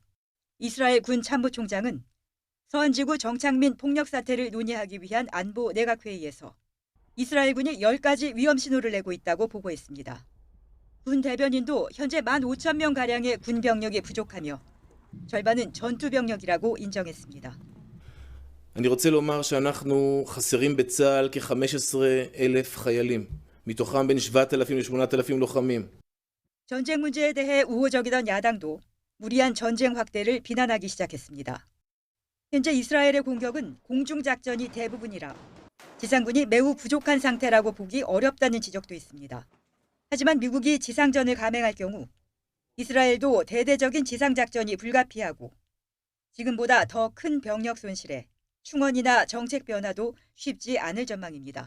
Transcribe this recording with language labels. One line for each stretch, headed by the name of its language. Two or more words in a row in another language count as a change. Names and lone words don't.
Korean: 이스라엘 군 참모총장은 서한지구 정착민 폭력 사태를 논의하기 위한 안보 내각회의에서 이스라엘 군이 10가지 위험 신호를 내고 있다고 보고했습니다. 군 대변인도 현재 15,000명가량의 군 병력이 부족하며 절반은 전투 병력이라고 인정했습니다.
Hebrew: אני רוצה לומר שאנחנו חסרים בצה"ל כ-15,000 חיילים, מתוכם בין 7,000 ל-8,000 לוחמים.
Korean: 전쟁 문제에 대해 우호적이던 야당도 무리한 전쟁 확대를 비난하기 시작했습니다. 현재 이스라엘의 공격은 공중작전이 대부분이라 지상군이 매우 부족한 상태라고 보기 어렵다는 지적도 있습니다. 하지만 미국이 지상전을 감행할 경우 이스라엘도 대대적인 지상작전이 불가피하고 지금보다 더 큰 병력 손실에 충원이나 정책 변화도 쉽지 않을 전망입니다.